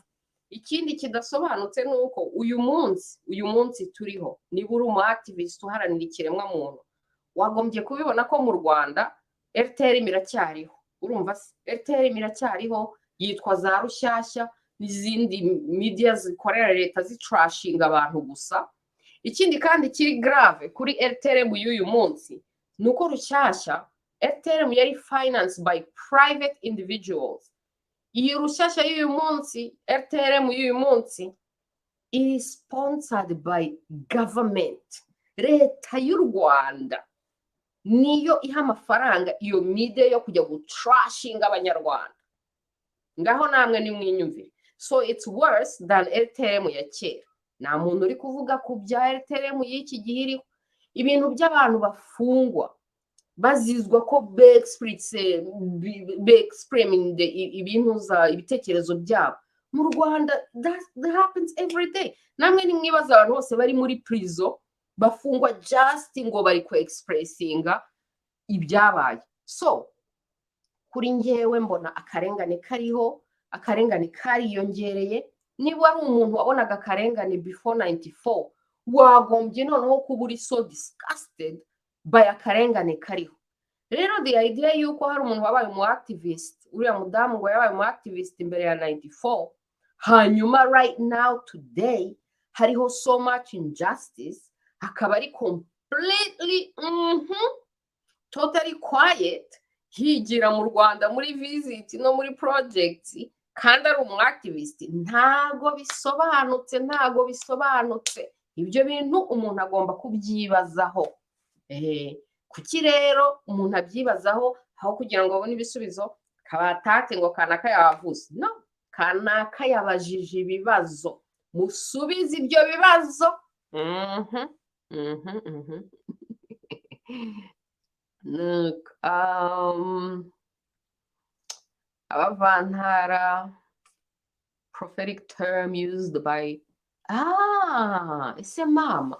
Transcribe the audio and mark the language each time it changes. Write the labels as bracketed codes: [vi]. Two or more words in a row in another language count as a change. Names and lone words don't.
[rw] Ikindi kidasobanutse ni uko uyu munsi turiho, niba uri umu activist uharanira ikiremwa muntu, wagombye kubibona ko mu Rwanda RTL iracyariho. Urumva se? RTL iracyariho, yitwa za Rushyashya n'izindi media zikorera leta zitrashinga abantu gusa. Ikindi kandi kiri grave kuri RTL y'uyu munsi ni uko Rushyashya, RTL yari [en] financed by private individuals. [rw] Iyi Rushyashya y'uyu munsi, RTL y'uyu munsi, [en] is sponsored by government. [rw] Leta y'u Rwanda niyo iha amafaranga iyo media yo kujya gutrashinga abanyarwanda. Ngaho namwe ni mwinyumvire. [en] So it's worse than RTL [rw] ya kera. Nta muntu uri kuvuga ku bya RTL y'iki gihe iriho. Ibintu by'abantu bafungwa bazizwa ko be-expressing ibitekerezo byabo. [en] Mu Rwanda that happens every day. [rw] Namwe ni mwibaza abantu bose bari muri prison bafungwa just ngo bari ku-expressinga ibyabaye. So kuri njyewe mbona akarengane kariho, akarengane kariyongereye. Niba ari umuntu wabonaga akarengane before 94, wagombye noneho kuba uri [en] so disgusted by [rw] akarengane kariho. Rero [en] the idea [rw] yuko hari umuntu wabaye umu activist, uriya mudamu ngo yabaye umu activist imbere ya 94, hanyuma [en] right now today [rw] hariho [en] so much injustice, [rw] hakaba ari [en] completely totally quiet, [rw] higira mu Rwanda muri visit no muri projects, kandi ari umu activist. Ntago bisobanutse. Ibyo bintu umuntu agomba kubyibazaho. Kuki rero umuntu abyibazaho aho kugira ngo abone ibisubizo? Kabatate ngo kanaka yavuze. No, kanaka yabajije ibibazo, musubize ibyo bibazo. [en] Look, abavantara, prophetic term used by it's a mama.